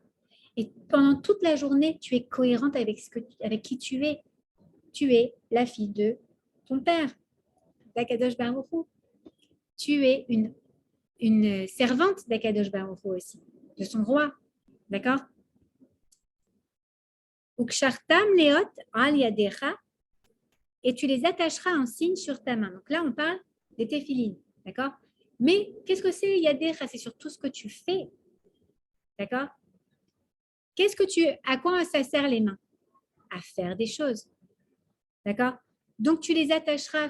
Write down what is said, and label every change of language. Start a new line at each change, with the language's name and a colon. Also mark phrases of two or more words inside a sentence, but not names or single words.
French: Et pendant toute la journée, tu es cohérente avec qui tu es. Tu es la fille de ton père, d'
Hebrew: הקדוש ברוך הוא.
French: Tu es une servante d'
Hebrew: הקדוש ברוך הוא
French: aussi, de son roi. D'accord?
Hebrew: וקשרתם לאות על ידך,
French: et tu les attacheras en signe sur ta main. Donc là, on parle des téphilines. D'accord? Mais qu'est-ce que c'est yadecha? C'est sur tout ce que tu fais. D'accord? À quoi ça sert les mains? À faire des choses. D'accord? Donc, tu les attacheras.